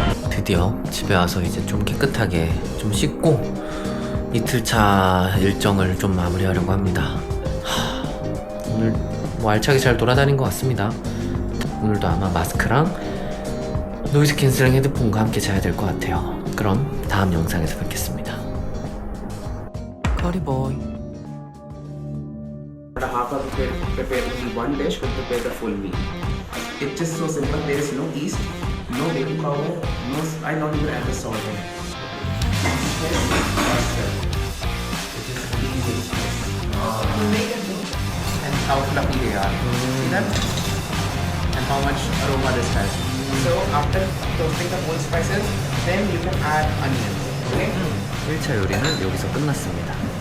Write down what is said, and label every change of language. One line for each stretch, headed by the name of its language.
Korean: 드디어 집에 와서 이제 좀 깨끗하게 좀 씻고 이틀차 일정을 좀 마무리하려고 합니다. 오늘 뭐 알차게 잘 돌아다닌 것 같습니다. 오늘도 아마 마스크랑 노이즈 캔슬링 헤드폰과 함께 자야 될 것 같아요. 그럼 다음 영상에서 뵙겠습니다. 커리보이.
English: Half of it prepare only one dish could prepare the full meal. It's just so simple. There is no yeast, no baking powder, I don't even add the salt in. And how fluffy they are. See that? And how much aroma this has. So after toasting the whole spices, then you can add onions. Okay?
Korean: 1차 요리는 여기서 끝났습니다.